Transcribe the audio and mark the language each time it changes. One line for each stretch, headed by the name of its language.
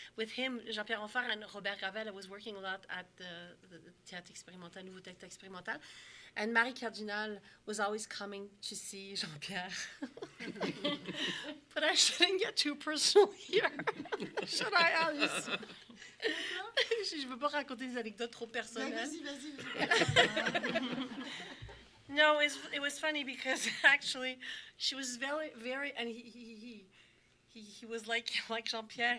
English: With him, Jean-Pierre Ronfard and Robert Gravel, I was working a lot at the Théâtre Expérimental, Nouveau Théâtre Expérimental. And Marie Cardinal was always coming to see Jean-Pierre. But I shouldn't get too personal here. Should I, Alice?
French: Je ne veux pas raconter des anecdotes trop personnelles. Vas-y.
English: No, it was funny because actually she was very, and he was like Jean-Pierre.